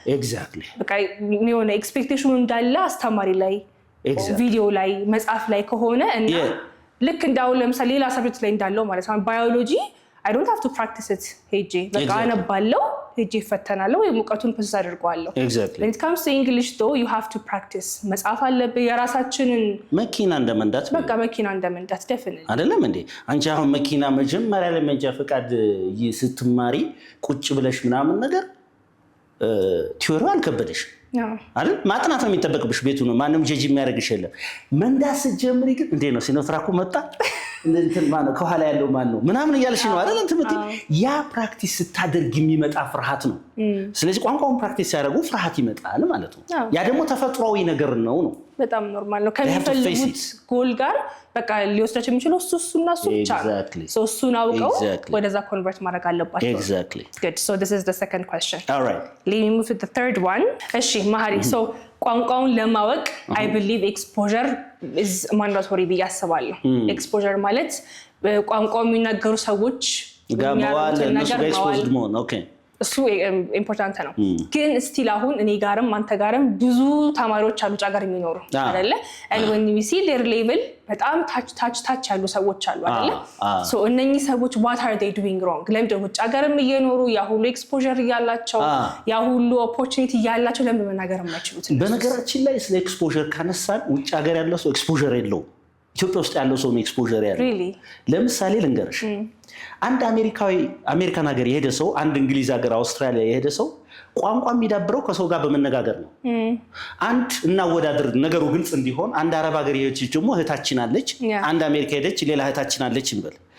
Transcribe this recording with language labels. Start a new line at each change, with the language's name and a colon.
English: ኤግዛክትሊ
Amharic: በቃ የሆነ ኤክስፔክቴሽኑ እንዳለ አስተማሪ ላይ ቪዲዮ ላይ መጽሐፍ ላይ ከሆነ እና ልክ እንዳው ለምሳሌ ሌላ ሰብጀክት ላይ እንዳለው ማለት ነው ባዮሎጂ
English: I don't have to practice it
Amharic: ሄጄ በቃ አነባለሁ ሄጄ ፈተናለሁ ወይ ሙቀቱን ፕሮሰስ አድርጓለሁ።
English: Exactly. When it comes to English though you have to practice
Amharic: መጽሐፍ አለብህ የራሳችንን መኪና እንደመንዳት በቃ መኪና እንደመንዳት definitely አይደለም እንዴ? አንቺ አሁን መኪና መጀመሪያ ላይ መንጃ ፈቃድ ስትማሪ ቁጭ ብለሽ ምናምን ነገር ቲዮሪው አልከበደሽ አይደል? ማጥናት ነው የሚጠበቅብሽ። ቤቱ ነው ማንም ጀጅ የሚያደርግሽ የለም። መንዳት ስትጀምሪ ግን እንዴ ነው ሲኖትራኩ መጣ እንትን ማነው ከኋላ ያለው ማን ነው ምናምን እያልሽ ነው አይደል? እንትምት ያ ፕራክቲስ ስታደርግ የሚመጣ ፍርሃት ነው። ስለዚህ ቋንቋውን ፕራክቲስ ሲያደርጉ ፍርሃት ይመጣል ማለት ነው። ያ ደግሞ ተፈጥሯዊ ነገር ነው። በጣም ኖርማል ነው። ከሚፈልጉት ጎል ጋር በቃ ሊወስዳቸው የሚችለው እሱና እሱ ብቻ ነው። እሱን አውቀው ወደዛ ኮንቨርት ማድረግ አለባቸው።
English: Exactly. Good. So this is the second question. All right. Let me move to the third one.
Amharic: እሺ ማህሪ so ቋንቋውን ለማወቅ
English: I believe exposure is mandatory
Amharic: ብዬ አስባለሁ። exposure ማለት ቋንቋው የሚናገሩ ሰዎች ጋር ነገር exposed መሆን ኦኬ እሱ ኢምፖርታንት ነው። ግን ስቲል አሁን እኔ ጋርም አንተ ጋርም ብዙ ተማሪዎች አሉ ጫጋር የሚኖሩ አይደለ?
English: and when we see their level
Amharic: በጣም ታች ያሉ ሰዎች አሉ አይደለ?
English: so
Amharic: እነኚህ ሰዎች
English: what are they doing wrong?
Amharic: ለምን ውጭ ሀገርም እየኖሩ ያ ሁሉ ኤክስፖዠር እያላቸው ያ ሁሉ ኦፖርቹኒቲ እያላቸው ለምን መናገር የማይችሉት? በነገራችን ላይ ስለ ኤክስፖዠር ካነሳን ውጭ ሀገር ያለው ሰው ኤክስፖዠር የለውም። ኢትዮጵያ ውስጥ ያለው ሰው ነው ኤክስፖዠር ያለው። ለምሳሌ ልንገርሽ አንድ አሜሪካን ሀገር የሄደ ሰው አንድ እንግሊዝ ሀገር አውስትራሊያ የሄደ ሰው ቋንቋ የሚዳብረው ከሰው ጋር በመነጋገር ነው። አንድ እናወዳድር ነገሩ ግልጽ እንዲሆን አንድ አረብ ሀገር የሄደች ደግሞ እህታችን አለች፣ አንድ አሜሪካ ሄደች ሌላ እህታችን አለች እንበል።